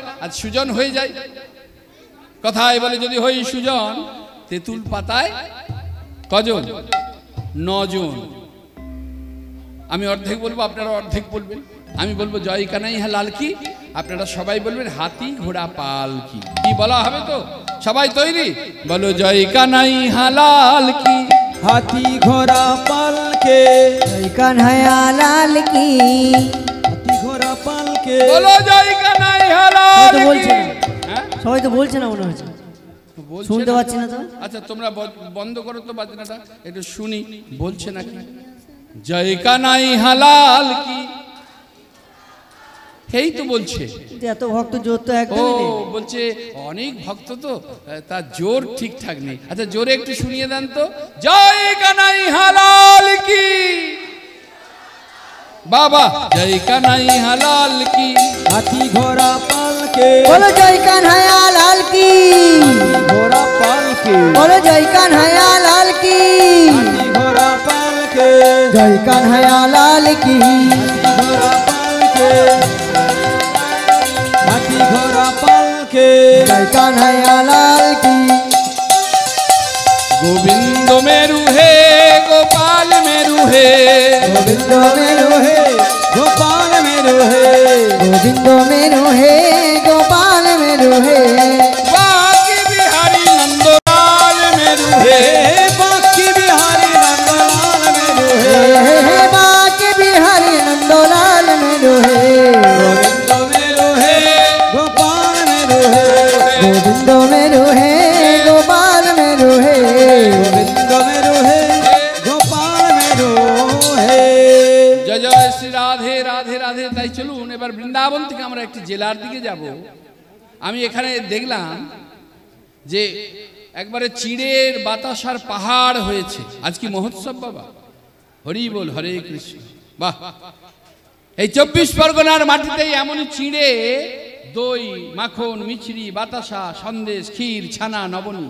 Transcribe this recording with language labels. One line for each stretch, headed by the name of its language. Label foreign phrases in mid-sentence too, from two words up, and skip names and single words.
Bangla: আজ সুজন হয়ে যায়, কথায় বলে যদি হই সুজন, তেঁতুল পাতায় কজন? 9 জন। আমি অর্ধেক বলবো, আপনারা অর্ধেক বলবেন। আমি বলবো
Hindi: जय कन्हैया लाल की,
Bangla: আপনারা সবাই বলবেন
Hindi: हाथी घोड़ा पाल की।
Bangla: কি বলা হবে তো? সবাই তৈরি? বলো,
Hindi: जय कन्हैया लाल की, हाथी घोड़ा पाल के, जय कन्हैया लाल की। हाथी घोड़ा पाल के, বলো जय कन्हैया लाल
Bangla: তো কি। বলছে না। হ্যাঁ, সবাই তো বলছে না মনে হচ্ছে, বলছে শুনতে না। পাচ্ছি না তো। আচ্ছা, তোমরা বন্ধ করো তো বাজনাটা, একটু শুনি বলছে নাকি।
Hindi: जय कन्हैया लाल की,
Bangla: এই তো বলছে। কিন্তু এত ভক্ত জোর তো ও একদমই নেই। বলছে অনেক ভক্ত তো, তার জোর ঠিকঠাক নেই। আচ্ছা, জোরে একটু শুনিয়ে দেন তো।
Hindi: जय कन्हैया लाल की, बाबा जय कन्हैया लाल की। हाथी घोड़ा पाल के, बोलो जय कन्हैया लाल की, घोड़ा पाल के, बोलो जय कन्हैया लाल की, हाथी घोड़ा पाल के, जय कन्हैया लाल की। घोड़ा पाल के, हाथी घोड़ा पाल के, जय कन्हैया लाल की। गोविंद मेरु है गोपाल मेरु है, गोविंद मेरु है, गोपाल मेरो है, गोविंद मेरु है, गोपाल मेरु है। बाकी बिहारी नंदलाल मेरु है, बाकी बिहारी नंदलाल मेरो है, हे बाके बिहारी नंदलाल मेरु है। गोविंद मेरो है, गोपाल मेरो है, गोविंद मेरु है, गोपाल मेरु है। गोविंद मेरो है, गोपाल मेरो है।
Bangla: শ্রী রাধে রাধে রাধে। তাই চলুন এবার বৃন্দাবন থেকে আমরা একটি জেলার দিকে যাব। আমি এখানে দেখলাম যে একবারে চিড়ের বাতাসার পাহাড় হয়েছে। আজ কি মহোৎসব বাবা, হরি বল, হরে কৃষ্ণ। বাহ, এই 24 পরগনার মাটিতেই এমনই চিড়ে, দই, মাখন, মিছরি, বাতাসা, সন্দেশ, ক্ষীর, ছানা, নবনী।